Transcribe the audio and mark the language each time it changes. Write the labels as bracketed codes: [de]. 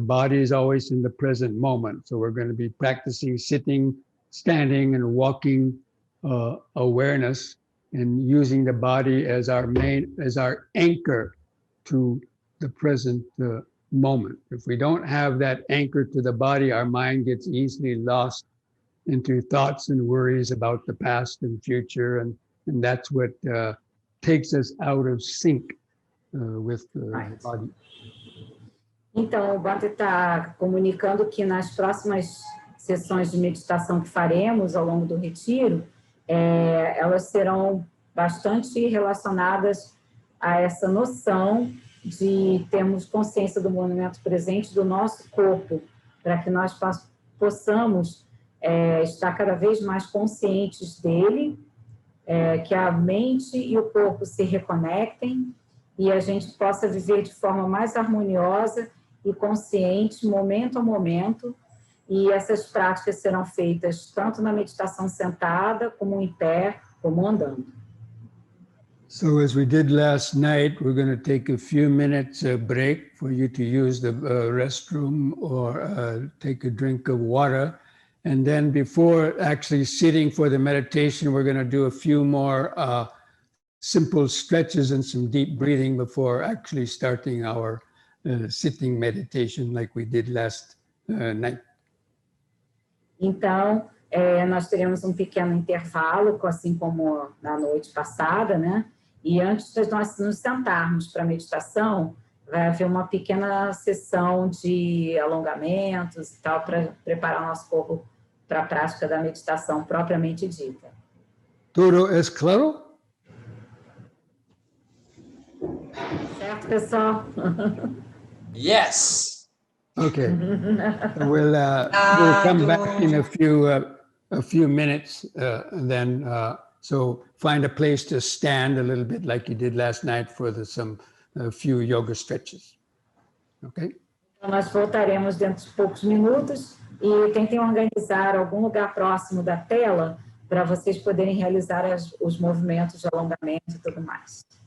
[en] The body is always in the present moment. So we're going to be practicing sitting, standing, and walking awareness, and using the body as our anchor to the present moment. If we don't have that anchor to the body, our mind gets easily lost into thoughts and worries about the past and future, and that's what takes us out of sync with the body. [pt] Então, o Bante está comunicando que nas próximas sessões de meditação que faremos ao longo do retiro, elas serão bastante relacionadas a essa noção de termos consciência do momento presente do nosso corpo, para que nós possamos estar cada vez mais conscientes dele, que a mente e o corpo se reconectem e a gente possa viver de forma mais harmoniosa e consciente, momento a momento. E essas práticas serão feitas tanto na meditação sentada, como em pé, como andando. [en] So as we did last night, we're going to take a few minutes break for you to use the restroom or take a drink of water. And then before actually sitting for the meditation, we're going to do a few more simple stretches and some deep breathing before actually starting our sitting meditation like we did last night. [pt] Então, nós teremos um pequeno intervalo, assim como na noite passada, né? E antes de nós nos sentarmos para a meditação, vai haver uma pequena sessão de alongamentos e tal, para preparar o nosso corpo para a prática da meditação propriamente dita. Tudo es claro? Certo, pessoal? [en] Yes. Okay. We'll come back in a few minutes, and then so find a place to stand a little bit like you did last night for a few yoga stretches. Okay? [pt] Então, nós voltaremos dentro de poucos minutos e tentem organizar algum lugar próximo da tela para vocês poderem realizar os movimentos de alongamento e tudo mais.